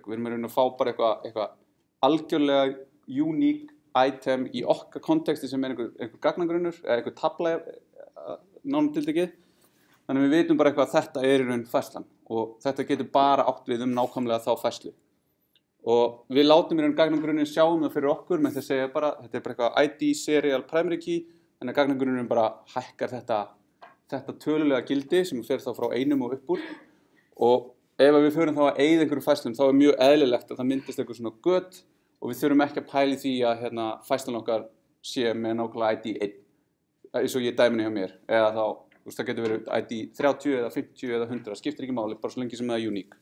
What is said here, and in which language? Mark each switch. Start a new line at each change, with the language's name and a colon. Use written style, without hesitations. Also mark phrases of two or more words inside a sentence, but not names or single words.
Icelandic: Við erum að fá bara eitthvað algjörlega
English: unique item
Icelandic: í okkar konteksti sem einhver gagnagrunnur eða einhver tabla nánum tiltekið. Þannig við vitum bara eitthvað að þetta í raun færslan og þetta getur bara átt við nákvæmlega þá færslu. Og við látum í raun gagnagrunninn sjá það fyrir okkur með því að segja bara, þetta bara eitthvað
English: ID serial primary key,
Icelandic: þannig að gagnagrunninn bara hækkar þetta tölulega gildi sem fer þá frá einum og upp úr. Og ef við förum þá að eyða einhverjum færslum, þá mjög eðlilegt að það myndist eitthvað svona gött og við þurfum ekki að pæla í því að færslan okkar sé með nákvæmlega ID 1, eins og ég dæminni hjá mér, eða þá, það getur verið ID 30 eða 50 eða 100, það skiptir ekki máli, bara svo lengi sem það er unique.